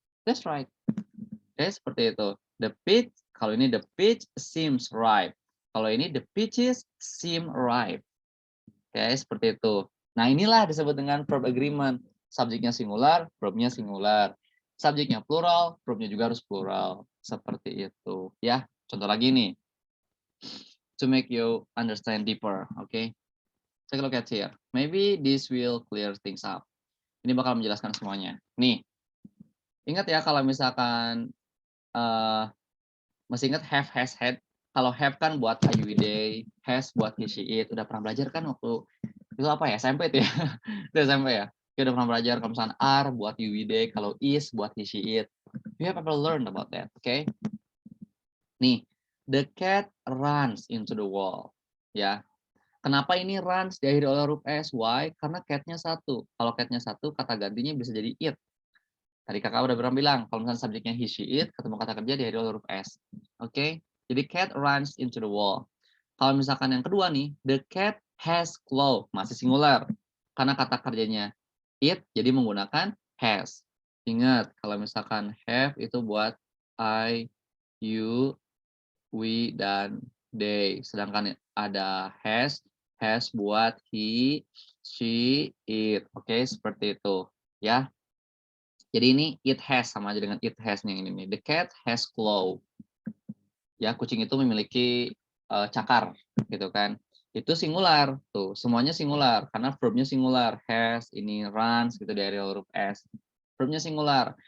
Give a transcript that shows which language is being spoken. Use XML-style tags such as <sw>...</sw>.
<en>That's right.</en> <id>Oke, seperti itu.</id> <en>The peach,</en> <id>kalau ini</id> <en>the peach seems ripe.</en> <id>Kalau ini</id> <en>the peaches seem ripe.</en> <id>Oke, seperti itu. Nah, inilah disebut dengan verb agreement. Subjeknya singular, verbnya singular. Subjeknya plural, verbnya juga harus plural. Seperti itu. Ya, contoh lagi nih.</id> <en>To make you understand deeper, okay? Take a look at here. Maybe this will clear things up.</en> <id>Ini bakal menjelaskan semuanya. Nih, ingat ya kalau misalkan masih ingat have, has, had. Kalau have kan buat I, we, they, has buat he, she, it. Udah pernah belajar kan waktu itu apa ya? SMP itu ya. Itu SMP ya. Kita udah pernah belajar kalau misalkan are buat you, we, they, kalau is buat he, she, it.</id> <en>You have ever learned about that, okay? Nih, the cat runs into the wall.</en> <id>Ya. Kenapa ini runs diakhiri oleh huruf S? Why? Karena cat-nya satu. Kalau cat-nya satu, kata gantinya bisa jadi it. Tadi kakak udah pernah bilang, kalau misalnya subjeknya he, she, it, ketemu kata kerja diakhiri oleh huruf S. Oke?</id> <en>Jadi cat runs into the wall.</en> <id>Kalau misalkan yang kedua nih,</id> <en>the cat has claw,</en> <id>masih singular. Karena kata kerjanya it, jadi menggunakan has. Ingat, kalau misalkan have itu buat I, you, we, dan they. Sedangkan ada has buat he, she, it. Oke, seperti itu. Ya. Jadi ini it has, sama aja dengan it has yang ini nih.</id> <en>The cat has claw.</en> <id>Ya, kucing itu memiliki cakar, gitu kan. Itu singular, tuh. Semuanya singular, karena verbnya singular. Has, ini runs, gitu dari huruf S. Verbnya singular.</id>